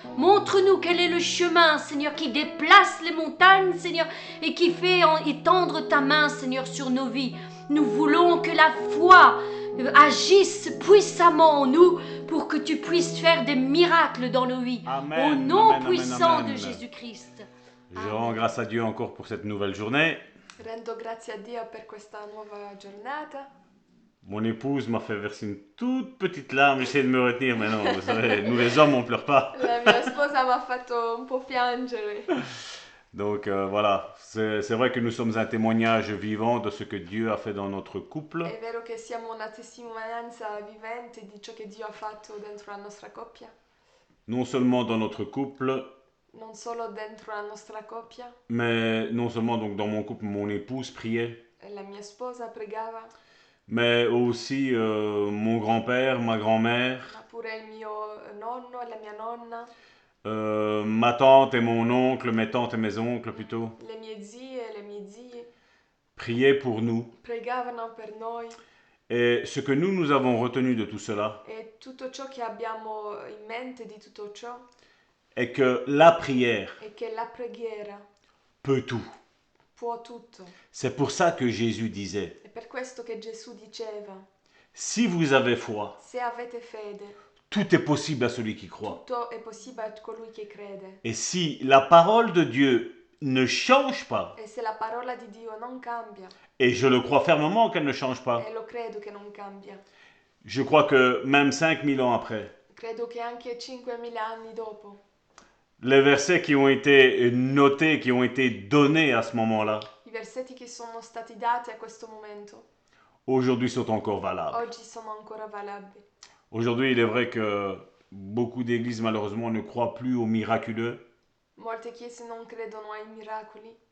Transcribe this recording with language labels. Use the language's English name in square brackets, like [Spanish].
[French] Montre-nous quel est le chemin, Seigneur, qui déplace les montagnes, Seigneur, et qui fait étendre ta main, Seigneur, sur nos vies. Nous voulons que la foi agisse puissamment en nous pour que tu puisses faire des miracles dans nos vies. Amen, Au nom amen, puissant amen, de amen. Jésus-Christ. Je rends grâce à Dieu encore pour cette nouvelle journée. [Italian] Rendo grazie a Dio per questa nuova giornata. [French] Mon épouse m'a fait verser une toute petite larme. J'essaie de me retenir, mais non, vous savez, nous les hommes, on pleure pas. [Italian] La mia sposa mi ha fatto un po' piangere. [French] Donc voilà, c'est vrai que nous sommes un témoignage vivant de ce que Dieu a fait dans notre couple. [Italian] È vero che siamo una testimonianza vivente di ciò che Dio ha fatto dentro la nostra coppia, [French] Non seulement dans notre couple, [Italian] non solo dentro la nostra coppia. [French] mais non seulement donc dans mon couple, mon épouse priait, [Italian] La mia sposa pregava, [French] mais aussi mon grand-père, ma grand-mère, [Italian] ma pure il mio nonno e la mia nonna, [French] ma tante et mon oncle, mes tantes et mes oncles plutôt, [Italian] le mie zie e le mie zie [French] priaient pour nous. [Italian] pregavano per noi. [French] Et ce que nous avons retenu de tout cela [Italian] E tutto ciò che abbiamo in mente di tutto ciò [French] est que la prière [Italian] è che la preghiera [French] peut tout. [Italian] può tutto. [French] C'est pour ça que Jésus disait, [Italian] È per questo che Gesù diceva: [French] si vous avez foi, [Italian] se avete fede, [French] tout est possible à celui qui croit. [Italian] tutto è possibile a colui che crede. [French] Et si la parole de Dieu ne change pas, [Italian] E se la parola di Dio non cambia, [French] et je le crois fermement qu'elle ne change pas, [Italian] e lo credo che non cambia, [French] je crois que même 5000 ans après, [Italian] credo che anche 5.000 anni dopo, [French] les versets qui ont été notés, qui ont été donnés à ce moment-là, [Italian] i versetti che sono stati dati a questo momento, [French] aujourd'hui sont encore valables. [Italian] oggi sono ancora valabili. [French] Aujourd'hui, il est vrai que beaucoup d'églises, malheureusement, ne croient plus au miraculeux, [Italian] Molte chiese non credono ai miracoli,